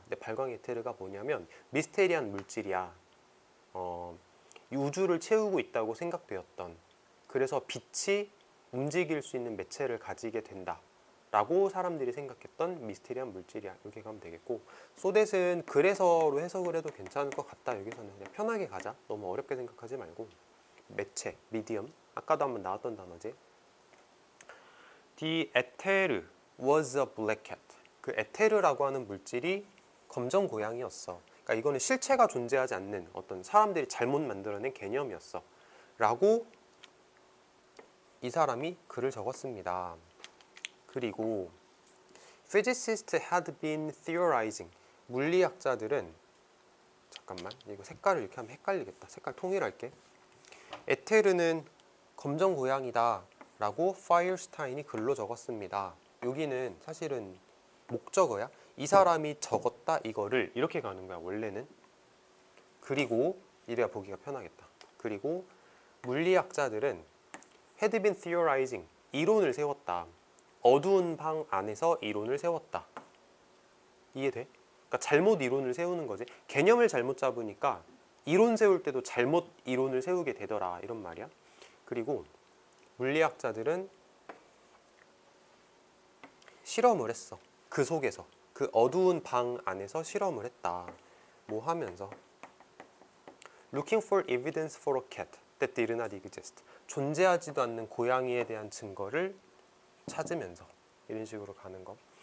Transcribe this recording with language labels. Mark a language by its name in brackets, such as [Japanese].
[Korean] 근데 발광 에테르가 뭐냐면 미스테리한 물질이야. 우주를 채우고 있다고 생각되었던, 그래서 빛이 움직일 수 있는 매체를 가지게 된다 라고 사람들이 생각했던 미스테리한 물질이야. 이렇게 가면 되겠고, 소댓은 그래서로 해석을 해도 괜찮을 것 같다. 여기서는 그냥 편하게 가자. 너무 어렵게 생각하지 말고. 매체, 미디엄, 아까도 한번 나왔던 단어지. [English] The ether was a black cat. [Korean] 그 에테르라고 하는 물질이 검정 고양이였어. 그러니까 이거는 실체가 존재하지 않는 어떤 사람들이 잘못 만들어낸 개념이었어 라고 이 사람이 글을 적었습니다. 그리고 [English] physicists had been theorizing. [Korean] 물리학자들은, 잠깐만 이거 색깔을 이렇게 하면 헷갈리겠다. 색깔 통일할게. 에테르는 검정 고양이다 라고 파이어슈타인이 글로 적었습니다. 여기는 사실은 목적어야. 이 사람이 적었다 이거를 이렇게 가는 거야 원래는. 그리고 이래야 보기가 편하겠다. 그리고 물리학자들은 [English] had been theorizing, [Korean] 이론을 세웠다. 어두운 방 안에서 이론을 세웠다. 이해돼? 그러니까 잘못 이론을 세우는 거지. 개념을 잘못 잡으니까 이론 세울 때도 잘못 이론을 세우게 되더라, 이런 말이야. 그리고 물리학자들은 실험을 했어. 그 속에서, 그 어두운 방 안에서 실험을 했다. 뭐 하면서 [English] Looking for evidence for a cat that did not exist. [Korean] 존재하지도 않는 고양이에 대한 증거를 찾으면서, 이런 식으로 가는 거.